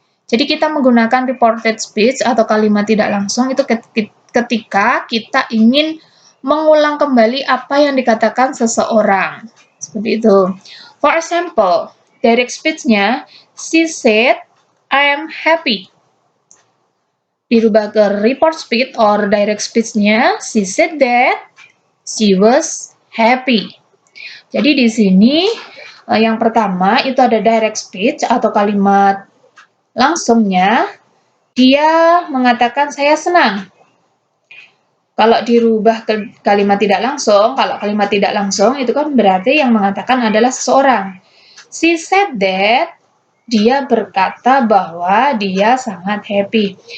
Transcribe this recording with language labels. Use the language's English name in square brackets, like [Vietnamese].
[Indonesian] Jadi kita menggunakan reported speech atau kalimat tidak langsung itu ketika kita ingin mengulang kembali apa yang dikatakan seseorang. Seperti itu. [English] For example, direct speech-nya, she said, I am happy. [Indonesian] Dirubah ke [English] report speech or direct speech-nya, she said that she was happy. [Indonesian] Jadi di sini yang pertama itu ada direct speech atau kalimat langsungnya, dia mengatakan saya senang. Kalau dirubah ke kalimat tidak langsung, kalau kalimat tidak langsung itu kan berarti yang mengatakan adalah seseorang. [English] She said that, [Indonesian] dia berkata bahwa dia sangat happy.